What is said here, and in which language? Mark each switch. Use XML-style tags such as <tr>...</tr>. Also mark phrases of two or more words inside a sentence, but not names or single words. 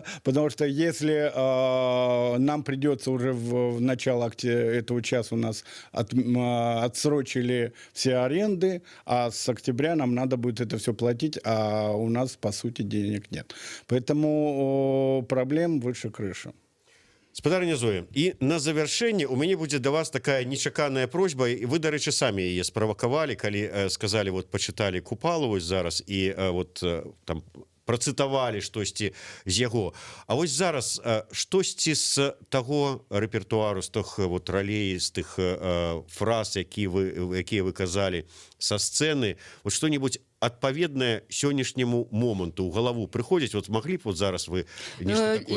<ru>Потому что если нам придется уже в начало этого часа у нас отсрочили все аренды, а с октября нам надо будет это все платить, а у нас, по сути, денег нет. Поэтому проблем выше крыши.</ru> <be>Спадарня Зоя, і на завяршэнне у мяне будзе да вас такая нечаканая просьба, і вы, дарэчы, самі яе справакавалі, калі сказалі, вот пачыталі Купалу вось зараз і вот там працытавалі штосьці з яго. А вось зараз штосьці з таго рэпертуару, з тых вот ралей, з тых фраз, якія вы казалі са сцэны, вот што-нибудь адпаведнае сённяшняму моманту ў галаву прыходзіць, вот маглі б вот зараз вы нешта такое...</be>